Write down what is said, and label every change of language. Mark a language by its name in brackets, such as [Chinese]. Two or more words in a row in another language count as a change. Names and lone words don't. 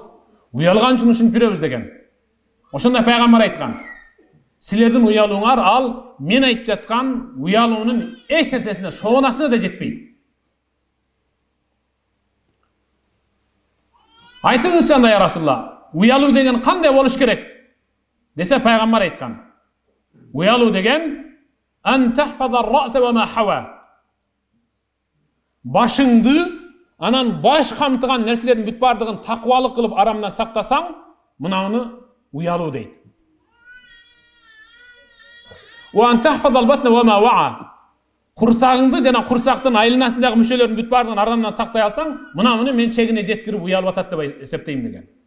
[Kyrgyz] Уялган үчүн ушинтип жүрөбүз деген. Ошондо пайгамбар айткан: "Силердин уялууңар ал мен айтып жаткан уялуунун эч нерсесине, шоонасына да жетпейт." Айтыңызчы анда [Arabic] يا رسول الله, [Kyrgyz] уялуу деген кандай болуш керек? Десе пайгамбар айткан: "Уялуу деген [Arabic] أن تحفظ الرأس وما وعى." [Kyrgyz] Башыңды, анан баш камтыган нерселердин бүт бардыгын такыбалык кылып арамдан сактасаң, мынаны уялуу дейт. [Arabic] وأن تحفظ البطن وما حوى. [Kyrgyz] Курсагыңды жана курсактын айланасындагы мүчөлөрдүн бүт бардыгын арамдан сактай алсаң, мынаны мен чегине жеткирип уялып атат деп эсептейм деген.